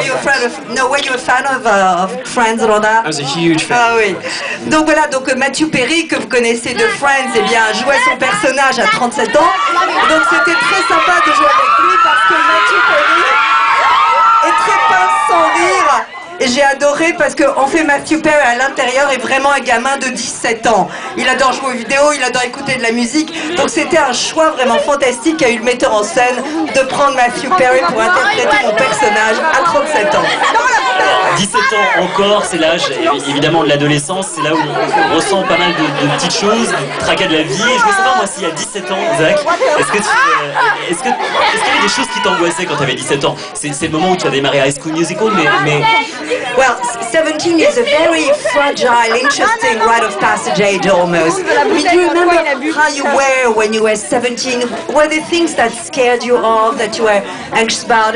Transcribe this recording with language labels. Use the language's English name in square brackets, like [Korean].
[English] Were you a fan of Friends and all that? I was a huge fan. [French] Ah oui. Donc voilà, donc Matthew Perry, que vous connaissez de Friends, eh bien, jouait son personnage à 37 ans. Donc c'était très sympa de jouer avec lui parce que Matthew Perry est très pince sans rire. Et j'ai adoré parce qu'en fait Matthew Perry à l'intérieur est vraiment un gamin de 17 ans. Il adore jouer aux vidéos, il adore écouter de la musique. Donc c'était un choix vraiment fantastique qu'a eu le metteur en scène de prendre Matthew Perry pour interpréter mon personnage à 37 ans. 17 ans encore, c'est l'âge évidemment de l'adolescence, c'est là où on ressent pas mal de petites choses, du tracas de la vie. Et je veux savoir moi s'il y a 17 ans, Zach, est-ce qu'il y avait des choses qui t'angoissaient quand tu avais 17 ans? C'est le moment où tu as démarré High School Musical, mais... [English] Well, 17 is a very fragile, interesting rite of passage age almost. I mean, do you remember how you were when you were 17? Were there things that scared you off, that you were anxious about?